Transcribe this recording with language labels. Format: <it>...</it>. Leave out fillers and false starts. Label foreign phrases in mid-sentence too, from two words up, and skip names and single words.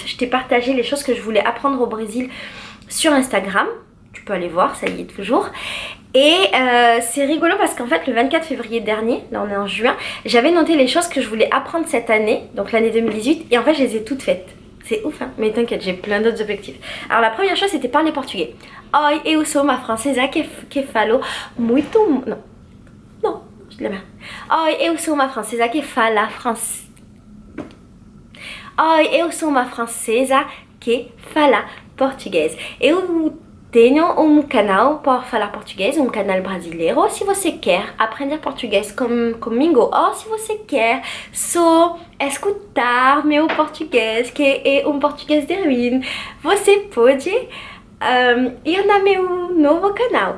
<fr>Je t'ai partagé les choses que je voulais apprendre au Brésil sur Instagram. Tu peux aller voir, ça y est toujours. Et c'est rigolo parce qu'en fait le 24 février dernier, là on est en juin, j'avais noté les choses que je voulais apprendre cette année, donc l'année 2018, et en fait je les ai toutes faites. C'est ouf hein, mais t'inquiète, j'ai plein d'autres objectifs. Alors la première chose c'était parler portugais.</fr> <pt>Oi, eu sou uma francesa que falo muito...</pt> <fr>Non, je l'ai mal.</fr> <pt>Oi, eu sou uma francesa que fala francês. Oi, eu sou uma francesa que fala português. Eu tenho canal para falar português, canal brasileiro. Se você quer aprender português comigo, ou se você quer só escutar meu português, que é português de ruim, você pode ir no meu novo canal.</pt>